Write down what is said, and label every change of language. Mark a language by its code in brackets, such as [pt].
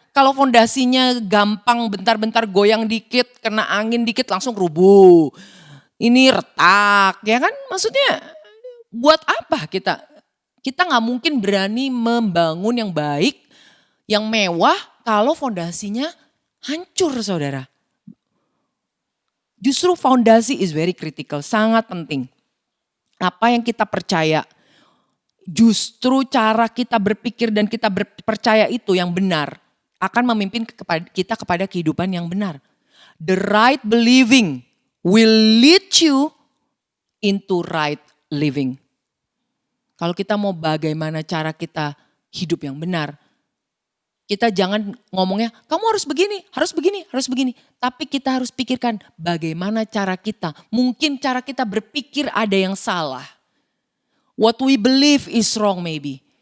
[id] Kalau fondasinya gampang bentar-bentar goyang dikit, kena angin dikit langsung rubuh. Ini retak, ya kan? Maksudnya buat apa kita? Kita gak mungkin berani membangun yang baik, yang mewah kalau fondasinya hancur saudara. Justru fondasi [en] is very critical, [id] sangat penting. Apa yang kita percaya, justru cara kita berpikir dan kita percaya itu yang benar akan memimpin kita kepada kehidupan yang benar. [en] The right believing will lead you into right living. [id] Kalau kita mau bagaimana cara kita hidup yang benar, kita jangan ngomongnya kamu harus begini, harus begini, harus begini. Tapi kita harus pikirkan bagaimana cara kita. Mungkin cara kita berpikir ada yang salah. [en] What we believe is wrong maybe.